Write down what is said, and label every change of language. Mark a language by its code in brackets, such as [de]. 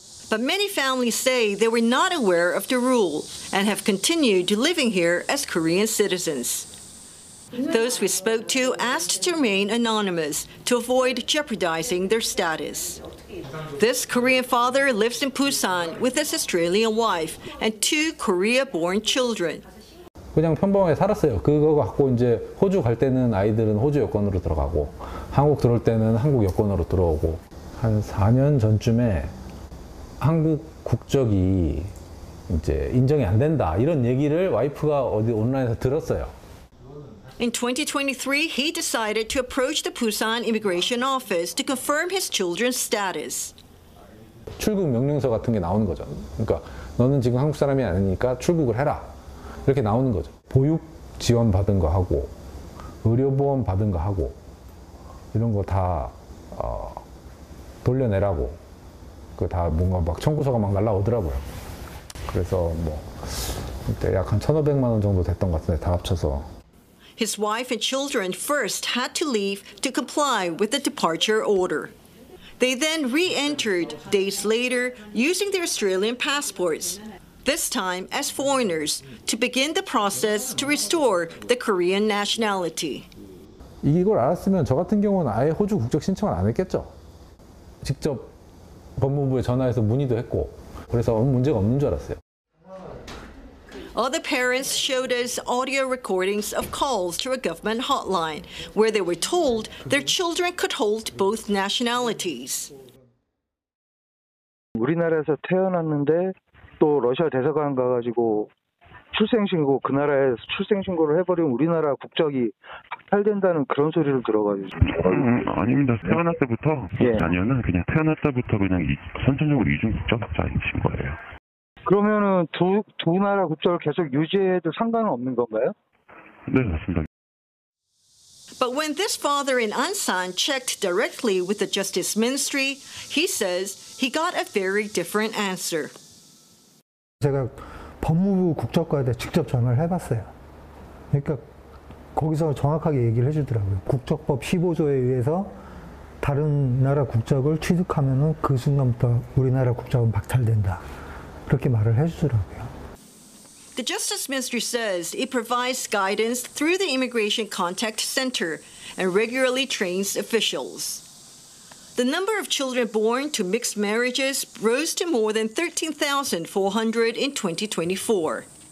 [en] But many families say they were not aware of the rule and have continued living here as Korean citizens. Those we spoke to asked to remain anonymous to avoid jeopardizing their status. This Korean father lives in Busan with his Australian wife and two Korea-born children. [ko] 그냥 평범하게 살았어요. 그거 갖고 이제 호주 갈 때는 아이들은 호주 여권으로 들어가고 한국 들어올 때는 한국 여권으로 들어오고 한 4년 전쯤에 한국 국적이 이제 인정이 안 된다 이런 얘기를 와이프가 어디 온라인에서 들었어요. [en] In 2023, he decided to approach the Busan Immigration Office to confirm his children's status. [ko] 출국 명령서 같은 게 나오는 거죠. 그러니까 너는 지금 한국 사람이 아니니까 출국을 해라. 이렇게 나오는 거죠. 보육 지원 받은 거 하고 의료보험 받은 거 하고 이런 거 다 돌려내라고 그 다 뭔가 막 청구서가 막 날라오더라고요. 그래서 뭐 그때 약 한 1,500만 원 정도 됐던 것 같은데 다 합쳐서. [en] His wife and children first had to leave to comply with the departure order. They then re-entered days later using their Australian passports, this time as foreigners, to begin the process to restore the Korean nationality. [ko] 이걸 알았으면 저 같은 경우는 아예 호주 국적 신청을 안 했겠죠. 직접 법무부에 전화해서 문의도 했고 그래서 문제가 없는 줄 알았어요. [en] Other parents showed us audio recordings of calls to a government hotline where they were told their children could hold both nationalities. [ko] 우리나라에서 태어났는데 또 러시아 대사관 가가지고 출생신고 그 나라에서 출생신고를 해버리면 우리나라 국적이 탈된다는 그런 소리를 들어가지고 아닙니다. 태어날 때부터 예. 자녀는 그냥 태어날 때부터 그냥 선천적으로 이중 국적자이신 거예요. 그러면은 두 나라 국적을 계속 유지해도 상관은 없는 건가요? 네, 맞습니다. [en] But when this father in Ansan checked directly with the Justice Ministry, he says he got a very different answer. [ko] 제가 법무부 국적과에 직접 전화를 해봤어요. 그러니까 거기서 정확하게 얘기를 해주더라고요. 국적법 15조에 의해서 다른 나라 국적을 취득하면은 그 순간부터 우리나라 국적은 박탈된다. 그렇게 말을 해주더라고요. [en] The Justice Ministry says it provides guidance through the Immigration Contact Center and regularly trains officials. The number of children born to mixed marriages rose to more than 13,400 in 2024.